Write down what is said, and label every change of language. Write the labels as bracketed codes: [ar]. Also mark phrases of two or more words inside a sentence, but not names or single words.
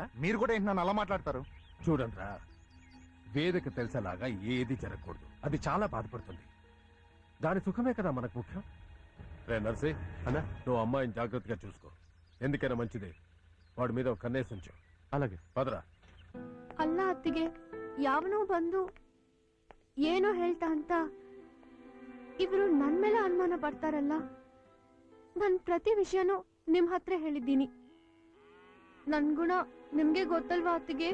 [te] మీరు కూడా ఏంటి నన్ను అలా మాట్లాడతారు? చూడండిరా, వేదకి తెలిసేలాగా ఏది జరగకూడదు. అది చాలా బాధపడుతుంది. దాని సుఖమే కదా మనకు ముఖ్యం. రే నర్సి అన్న, నువ్వు అమ్మాయిని జాగ్రత్తగా చూసుకో. ఎందుకైనా మంచిది వాడి మీద ఒక కన్నేసి ఉంచు. అలాగే పదరా. [kn] ಅಲ್ಲ ಅತ್ತಿಗೆ, ಯಾವನೋ ಬಂದು ಏನೋ ಹೇಳ್ತಾ ಅಂತ ಇವರು ನನ್ ಮೇಲೆ ಅನುಮಾನ ಪಡ್ತಾರಲ್ಲ. ನನ್ ಪ್ರತಿ ವಿಷಯನೂ ನಿಮ್ ಹತ್ರ ಹೇಳಿದ್ದೀನಿ. ನನ್ ಗುಣ ನಿಮ್ಗೆ ಗೊತ್ತಲ್ವಾ ಅತ್ತಿಗೆ?